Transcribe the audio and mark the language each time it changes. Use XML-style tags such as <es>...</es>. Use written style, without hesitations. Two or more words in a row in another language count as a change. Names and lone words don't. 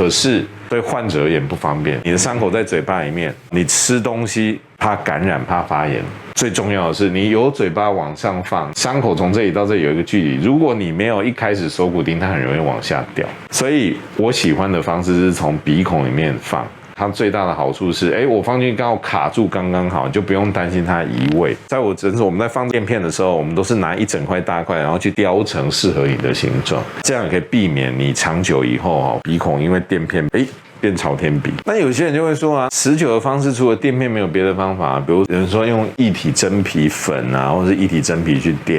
<zh>可是對患者而言不方便，你的傷口在嘴巴裡面，你吃東西怕感染，怕發炎。最重要的是，你由嘴巴往上放，傷口從這裡到這裡有一個距離。如果你沒有一開始锁骨釘，它很容易往下掉。所以我喜歡的方式是從鼻孔裡面放。它最大的好處是，我放進去剛好卡住剛剛好，你就不用擔心它移位。在我診所，我們在放墊片的時候，我們都是拿一整塊大塊，然后去雕成適合你的形狀，這樣也可以避免你長久以後鼻孔因為墊片變朝天鼻。那有些人就會說啊，持久的方式除了墊片沒有別的方法，比如有人說用液體真皮粉啊，或者是液體真皮去墊。</zh>